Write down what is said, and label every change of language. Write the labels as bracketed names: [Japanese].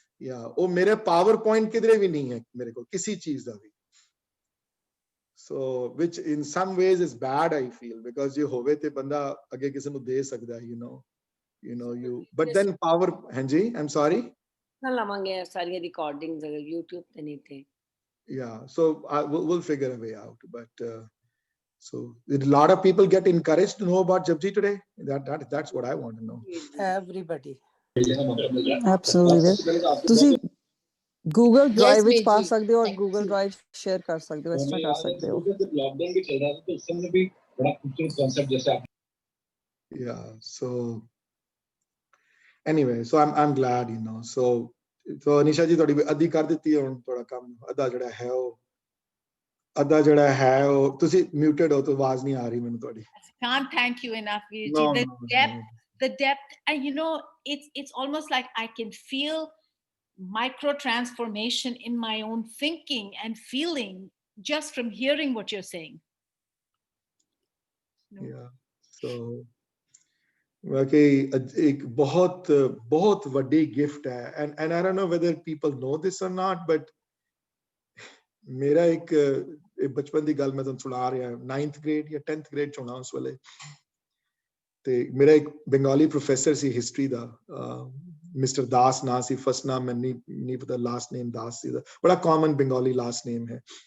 [Punjabi] Yeah, ਉਹ ਮੇਰੇ PowerPoint ਕਿਧਰੇ ਵੀ ਨਹੀਂ ਹੈ ਮੇਰੇ ਕੋਲ ਕਿਸੇ ਚੀਜ਼ ਦਾ ਵੀ. [English] So which in some ways is bad, I feel, because [Punjabi] ਜੇ ਹੋਵੇ ਤੇ ਬੰਦਾ ਅੱਗੇ ਕਿਸੇ ਨੂੰ ਦੇ ਸਕਦਾ, [English] you know you, but then power, ਹਾਂਜੀ, I'm sorry, [Punjabi] ਨਾ ਲਵਾਂਗੇ ਸਾਰੀਆਂ ਰਿਕਾਰਡਿੰਗਸ ਅਗਰ YouTube ਤੇ ਨਹੀਂ ਤੇ. [English] Yeah, so we'll figure a way out, but so did a lot of people get encouraged to know about Japji today? That's what I want to know. Everybody. Absolutely. [Punjabi] ਤੁਸੀਂ Google Drive ਵਿੱਚ ਪਾ ਸਕਦੇ ਹੋ ਔਰ Google Drive share ਕਰ ਸਕਦੇ ਹੋ, ਇਸ ਤਰ੍ਹਾਂ ਕਰ ਸਕਦੇ ਹੋ. [Hindi] लॉकडाउन भी चल रहा था तो उस समय भी बड़ा खूबसूरत कॉन्सेप्ट जैसे आप. [English] Yeah, so anyway, so I'm glad, you know. [Punjabi] So Anisha ji ਤੁਹਾਡੀ ਅੱਧੀ ਕਰ ਦਿੱਤੀ ਹੁਣ ਤੁਹਾਡਾ ਕੰਮ, ਅੱਧਾ ਜਿਹੜਾ ਹੈ ਉਹ ਤੁਸੀਂ muted ਹੋ ਤਾਂ ਆਵਾਜ਼ ਨਹੀਂ ਆ ਰਹੀ ਮੈਨੂੰ ਤੁਹਾਡੀ. [English] Can't thank you enough, Virji. The depth, and you know, it's almost like I can feel micro transformation in my own thinking and feeling just from hearing what you're saying. Yeah, so okay, [Hindi] एक बहुत [Punjabi] ਵੱਡੀ gift है, [English] and I don't know whether people know this or not, [Punjabi] but [Hindi] मेरा एक बचपन [Punjabi] ਦੀ ਗੱਲ ਮੈਂ ਤੁਹਾਨੂੰ ਸੁਣਾ ਰਿਹਾ, 9th grade ਜਾਂ 10th grade ਚ ਹੋਣਾ ਉਸ ਵੇਲੇ, ਤੇ ਮੇਰਾ ਇੱਕ ਬੰਗਾਲੀ ਪ੍ਰੋਫੈਸਰ ਸੀ ਹਿਸਟਰੀ ਦਾ, ਮਿਸਟਰ ਦਾਸ ਨਾਂ ਸੀ, ਫਸਟ ਨਾਮ ਮੈਨੂੰ ਨਹੀਂ ਪਤਾ, ਲਾਸਟ ਨੇਮ ਦਾਸ ਸੀ, ਬੜਾ ਕਾਮਨ ਬੰਗਾਲੀ ਲਾਸਟ ਨੇਮ ਹੈ.